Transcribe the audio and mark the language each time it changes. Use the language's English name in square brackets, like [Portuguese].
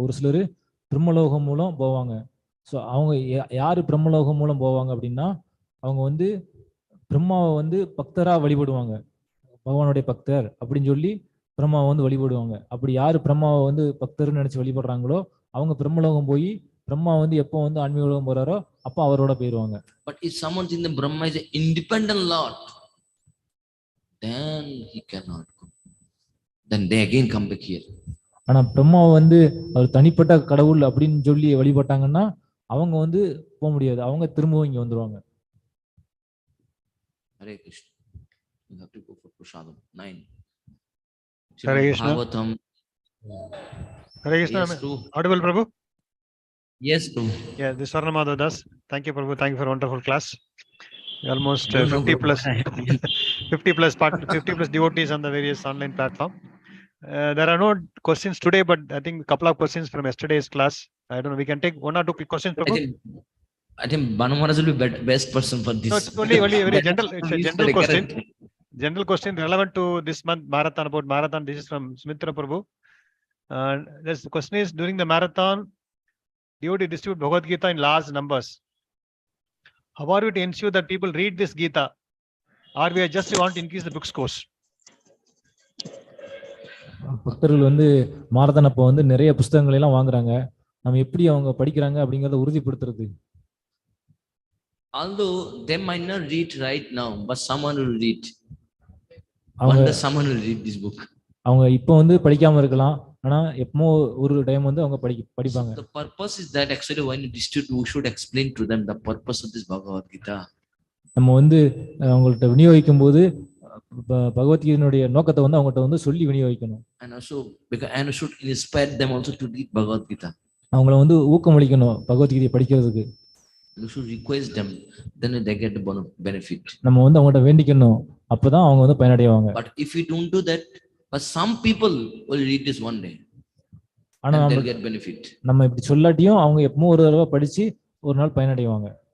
[Tamil] ஒரு சிலர் பிரம்மலோகம் மூலம் போவாங்க. ஸோ அவங்க யாரு பிரம்மலோகம் மூலம் போவாங்க அப்படின்னா, அவங்க வந்து பிரம்மாவை வந்து பக்தரா வழிபடுவாங்க. பகவானுடைய பக்தர் அப்படின்னு சொல்லி பிரம்மாவை வந்து வழிபடுவாங்க. அப்படி யாரு பிரம்மாவை வந்து பக்தர்னு நினைச்சு வழிபடுறாங்களோ அவங்க பிரம்மலோகம் போய் பிரம்மா வந்து எப்போ வந்து ஆன்மீக உலகம் போறாரோ அப்போ அவரோட போயிருவாங்க. [English] But if someone in the Brahma is an independent Lord, then he cannot go. Then they again come back here. [Tamil] ஆனா பிரம்மாவை வந்து அவர் தனிப்பட்ட கடவுள் அப்படின்னு சொல்லி வழிபட்டாங்கன்னா அவங்க வந்து போக முடியாது. அவங்க திரும்பவும் இங்க வந்துருவாங்க. [English] Hare Krishna. You have to go for Prasadam 9. Hare Krishna. Hare Krishna. Yes, Audible, Prabhu? Yes, Prabhu. Yeah, this is Swarnamadha Das. Thank you, Prabhu. Thank you for a wonderful class. Almost 50 plus 50 plus devotees on the various online platform. There are no questions today, but I think a couple of questions from yesterday's class. I don't know. We can take one or two questions, Prabhu. I think Banu Maharaj will be best person for this. No, it's only a very general. It's a general question. General question relevant to this month marathon, about marathon. This is from Smitra Prabhu. This question is: during the marathon, devotee distribute Bhagavad Gita in large numbers. How are we to ensure that people read this Gita, or we just want to increase the book scores? [Tamil] பக்தர்கள் வந்து marathon அப்போ வந்து நிறைய புத்தகங்கள் எல்லாம் வாங்குறாங்க. நம்ம எப்படி அவங்க படிக்கிறாங்க அப்படிங்கறத உறுதிப்படுத்துறது. [English] Although they might not read right now, but someone will read. One day someone will read this book. [Tamil] அவங்க இப்போ வந்து படிக்காம இருக்கலாம், ஆனா எப்போ ஒரு டைம் வந்து அவங்க படிப்பாங்க. [English] The purpose is that actually when you distribute, you should explain to them the purpose of this Bhagavad Gita. [Tamil] நம்ம வந்து அவங்கள்ட்ட விநியோகிக்கும் போது பகவத்கீதையினுடைய நோக்கத்தை வந்து அவங்கள்ட்ட வந்து சொல்லி விநியோகிக்கணும். [English] And also because and should inspire them also to read Bhagavad Gita. [Tamil] அவங்கள வந்து ஊக்கமளிக்கணும் பகவத்கீதையை படிக்கிறதுக்கு. [English] You should request them, then they get the benefit. [Tamil] நம்ம வந்து அவங்கள்ட்ட வேண்டிக்கணும், அப்பதான் அவங்க வந்து பயனடைவாங்க. [English] But if we don't do that, but some people will read this one day and they'll get benefit. [Tamil] நம்ம இப்படி சொல்லாட்டியும் அவங்க எப்போ ஒரு தடவை படிச்சு ஒரு நாள் பயனடைவாங்க.